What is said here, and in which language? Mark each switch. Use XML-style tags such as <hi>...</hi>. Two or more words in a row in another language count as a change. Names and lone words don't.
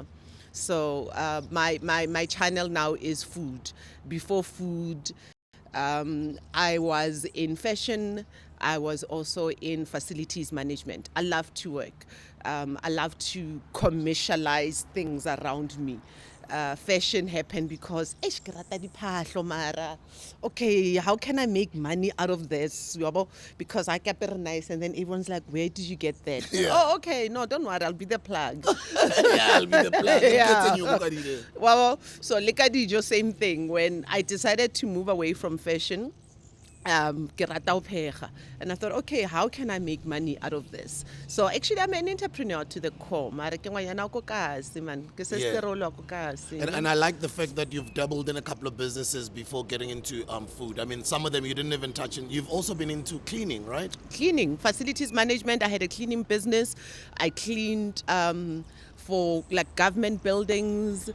<en>So my channel now is food. Before food, I was in fashion. I was also in facilities management. I love to work. I love to commercialize things around me. Fashion happened because "Eish,</en> <st>ke rata diphahlo mara.</st> <en>Okay, how can I make money out of this? Yabo? Because I kept it nice, and then everyone's like, where did you get that? Yeah. Oh, okay, no, don't worry, I'll be the plug. Yeah, I'll be the plan. Yeah. Well, so Lekadijo, same thing. When I decided to move away from fashion,</en> <st>ke rata ho pheha.</st> <en>And I thought, okay, how can I make money out of this? So actually, I'm an entrepreneur to the core.</en> <st>Mara ke ngwanyana ko kasi, man. Ke se Yeah. sterolo ko kasi.</st> <en>And I like the fact that you've dabbled in a couple of businesses before getting into food. I mean, some of them you didn't even touch. And you've also been into cleaning, right? Cleaning, facilities management. I had a cleaning business. I cleaned for like government buildings.</en>